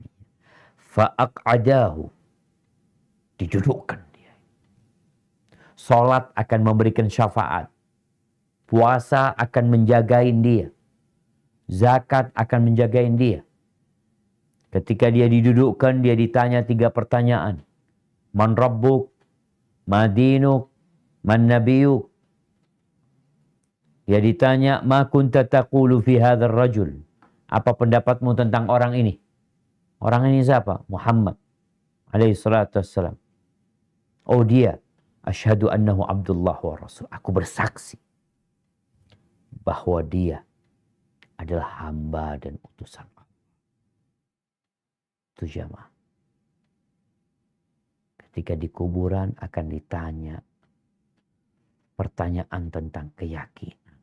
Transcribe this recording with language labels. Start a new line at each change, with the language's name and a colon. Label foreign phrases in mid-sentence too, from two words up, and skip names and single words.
Indonesian: Fa'aq'adahu. Didudukkan dia. Salat akan memberikan syafaat. Puasa akan menjagain dia. zakat akan menjagain dia. Ketika dia didudukkan, dia ditanya 3 pertanyaan.
Arabic: من ربك، ما دينك، من نبيك.
Indonesian: Dia ditanya,
Arabic: ما كنت تقول في هذا الرجل.
Indonesian: Apa pendapatmu tentang orang ini? Orang ini siapa?
Arabic: محمد عليه الصلاة والسلام.
Indonesian: Oh dia,
Arabic: أشهد أنه عبد الله ورسول.
Indonesian: Aku bersaksi bahwa dia adalah hamba dan utusan Allah. Itu jamaah. Ketika di kuburan akan ditanya pertanyaan tentang keyakinan.